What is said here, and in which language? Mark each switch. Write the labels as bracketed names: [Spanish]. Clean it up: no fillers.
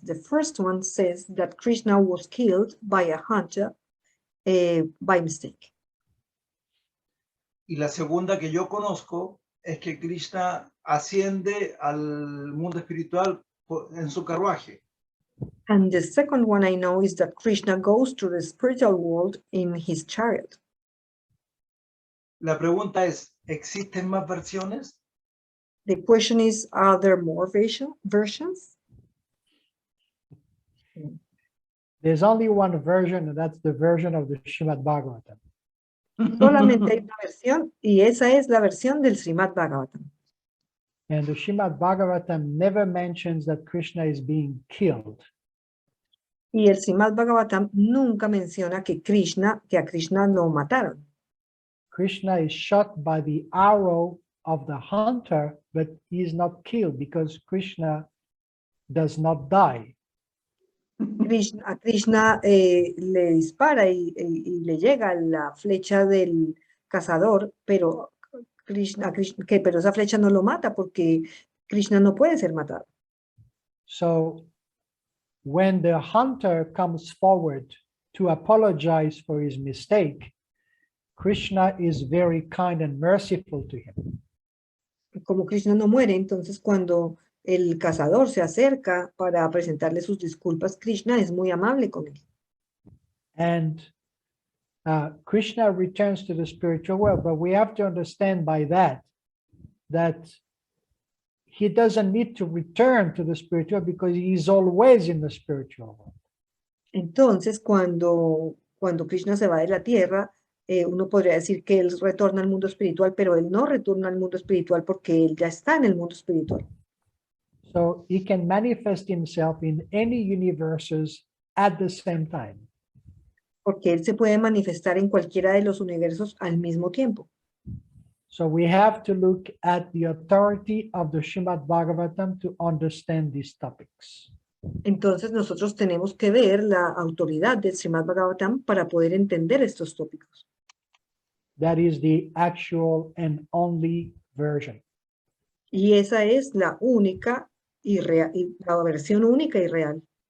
[English] The first one says that Krishna was killed by a hunter by mistake. [Spanish] Y la segunda que yo conozco es que Krishna asciende al mundo espiritual en su carruaje. [English] And the second one I know is that Krishna goes to the spiritual world in his chariot. [Spanish] La pregunta es, ¿existen más versiones? [English] The question is, are there more versions? There's only one version, and that's the version of the Srimad Bhagavatam. [Spanish] Solamente hay una versión, y esa es la versión del Srimad Bhagavatam. [English] And the Srimad Bhagavatam never mentions that Krishna is being killed. [Spanish] Y el Srimad Bhagavatam nunca menciona que a Krishna lo mataron. [English] Krishna is shot by the arrow of the hunter, but he is not killed because Krishna does not die. [Spanish] A Krishna le dispara y le llega la flecha del cazador, pero esa flecha no lo mata porque Krishna no puede ser matado. [English] So when the hunter comes forward to apologize for his mistake, Krishna is very kind and merciful to him. [Spanish] Como Krishna no muere, entonces cuando el cazador se acerca para presentarle sus disculpas, Krishna es muy amable con él. [English] And Krishna returns to the spiritual world, but we have to understand by that he doesn't need to return to the spiritual because he is always in the spiritual world. [Spanish] Entonces, cuando Krishna se va de la tierra, uno podría decir que él retorna al mundo espiritual, pero él no retorna al mundo espiritual porque él ya está en el mundo espiritual. [English] So he can manifest himself in any universes at the same time. [Spanish] Porque él se puede manifestar en cualquiera de los universos al mismo tiempo. [English] So we have to look at the authority of the Srimad Bhagavatam to understand these topics. [Spanish] Entonces nosotros tenemos que ver la autoridad del Srimad Bhagavatam para poder entender estos tópicos. [English] That is the actual and only version. [Spanish] Y esa es la única y la versión única y real.